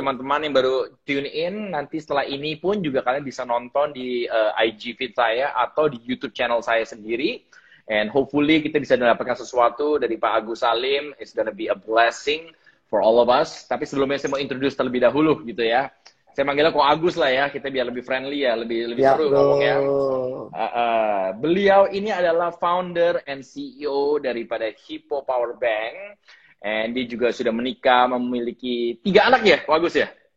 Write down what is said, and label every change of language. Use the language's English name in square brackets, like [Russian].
[Indonesian] teman-teman yang baru tune in, nanti setelah ini pun juga kalian bisa nonton di IG feed saya atau di YouTube channel saya sendiri. And hopefully kita bisa mendapatkan sesuatu dari Pak Agus Salim. [English] It's gonna be a blessing for all of us. [Indonesian] Tapi sebelumnya saya mau introduce terlebih dahulu gitu ya. Saya manggilnya Ko Agus lah ya, kita biar lebih friendly ya, lebih Ya, seru ngomongnya. Bro. Beliau ini adalah [English] founder and CEO [Indonesian] daripada Hippo Power Bank. And dia juga sudah menikah, memiliki 3 anak ya, Ko Agus ya?